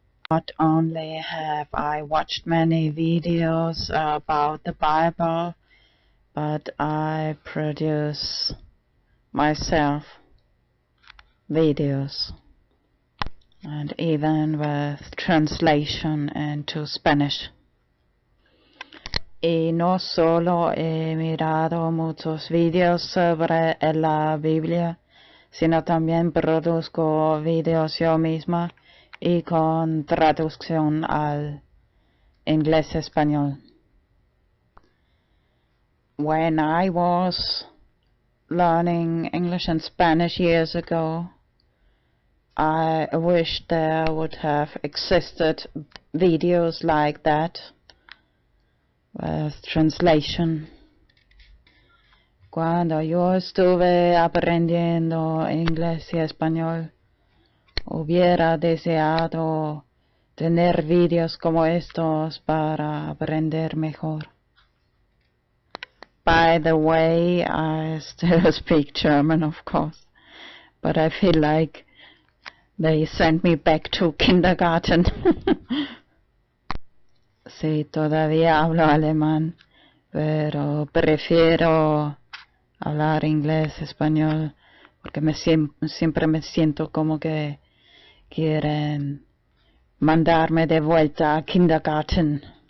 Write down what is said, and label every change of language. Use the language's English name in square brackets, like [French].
[English] Not only have I watched many videos about the Bible, but I produce myself videos, and even with translation into Spanish. [Spanish] Y no solo he mirado muchos videos sobre la Biblia, sino también produzco videos yo misma y con traducción al inglés-español. [English] When I was learning English and Spanish years ago, I wish there would have existed videos like that with translation. [Spanish] Cuando yo estuve aprendiendo inglés y español, hubiera deseado tener videos como estos para aprender mejor. [English] By the way, I still speak German, of course, but I feel like they sent me back to kindergarten. [Spanish] Sí, todavía hablo alemán, pero prefiero hablar inglés, español, porque siempre me siento como que quieren mandarme de vuelta a kindergarten.